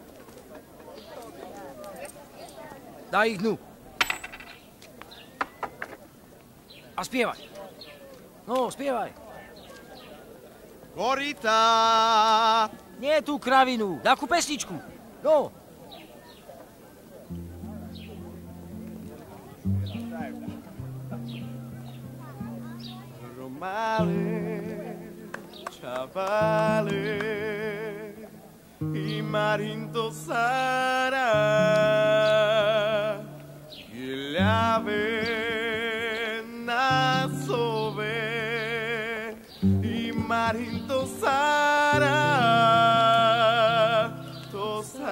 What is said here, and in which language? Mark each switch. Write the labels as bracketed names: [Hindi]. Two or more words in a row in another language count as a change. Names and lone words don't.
[Slovak] Daj ich dnu. A spievaj. No, spievaj. Korytá. Nie tú kravinu, takú pesničku. No. [Romany] Romale, chavale, y Marinto Sara, y la ve na sove, y Marinto Sara, to